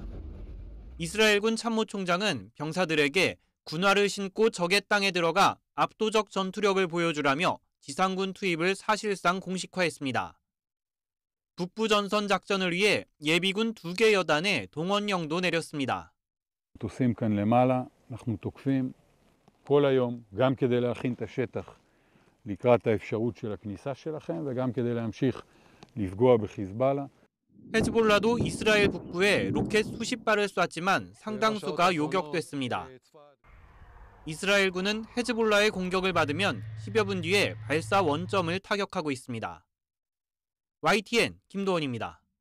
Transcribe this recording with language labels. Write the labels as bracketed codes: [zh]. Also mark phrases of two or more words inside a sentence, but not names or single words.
[ko] 이스라엘군 참모총장은 병사들에게 군화를 신고 적의 땅에 들어가 압도적 전투력을 보여주라며 지상군 투입을 사실상 공식화했습니다. 북부 전선 작전을 위해 예비군 2개 여단의 동원령도 내렸습니다. [he] עושים כאן למעלה, אנחנו תוקפים כל היום, גם כדי להכין את השטח לקראת האפשרות של הכניסה שלכם, וגם כדי להמשיך לפגוע בחיזבאללה. [ko] 헤즈볼라도 이스라엘 북부에 로켓 수십 발을 쐈지만 상당수가 요격됐습니다. 이스라엘군은 헤즈볼라의 공격을 받으면 10여 분 뒤에 발사 원점을 타격하고 있습니다. YTN 김도원입니다.